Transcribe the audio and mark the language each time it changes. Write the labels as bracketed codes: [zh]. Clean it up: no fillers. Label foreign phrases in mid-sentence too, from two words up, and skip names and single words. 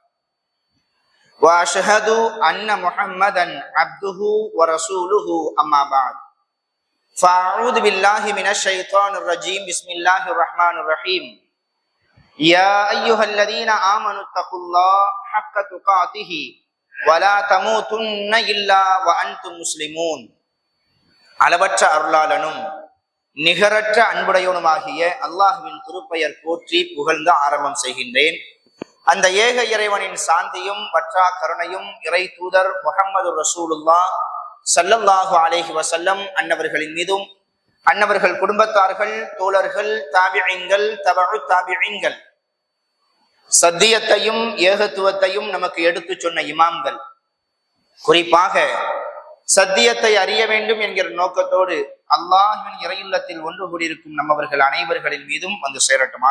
[ar] وأشهد أن محمدا عبده ورسوله أما بعد فأعوذ بالله من الشيطان الرجيم بسم الله الرحمن الرحيم يا أيها الذين آمنوا اتقوا الله حق تقاته ولا تموتن إلا وأنتم مسلمون [ta] அளவற்ற அருளாளனும் நிகரற்ற அன்புடையவனுமாகிய அல்லாஹ்வின் திருப்பெயர் போற்றி புகழ்ந்து ஆரம்பம் செய்கின்றேன். அந்த ஏக இறைவனின் சாந்தியும் வற்றா கருணையும் இறை தூதர் முஹம்மது [ar] رسول الله صلى الله عليه وسلم [ta] அன்னவர்களின் மீதும் அன்னவர்கள் குடும்பத்தார்கள் தோழர்கள் தாபிஈன்கள் தபஉ தாபிஈன்கள் சத்தியத்தையும் ஏகத்துவத்தையும் நமக்கு எடுத்து சொன்ன இமாம்கள், குறிப்பாக சத்தியத்தை அறிய வேண்டும் என்கிற நோக்கத்தோடு அல்லாஹ்வின் இறையுள்ளத்தில் ஒன்று கூடியிருக்கும் நம்மவர்கள் அனைவர்களின் மீதும் வந்து சேரட்டுமாக.